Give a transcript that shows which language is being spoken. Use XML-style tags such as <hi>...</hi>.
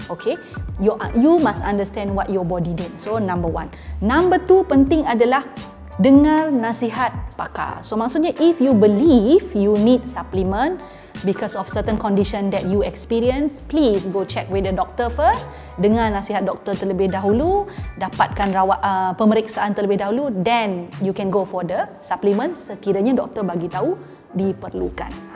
<en>Okay, you must understand what your body need. So number 1. Number 2,</en> <ms>penting adalah dengar nasihat pakar.</ms> <en>So</en> <ms>maksudnya</ms> <en>if you believe you need supplement because of certain condition that you experience, please go check with the doctor first.</en> <ms>Dengar nasihat doktor terlebih dahulu, dapatkan pemeriksaan terlebih dahulu,</ms> <en>then you can go for the supplement</en> <ms>sekiranya doktor bagi tahu diperlukan.</ms>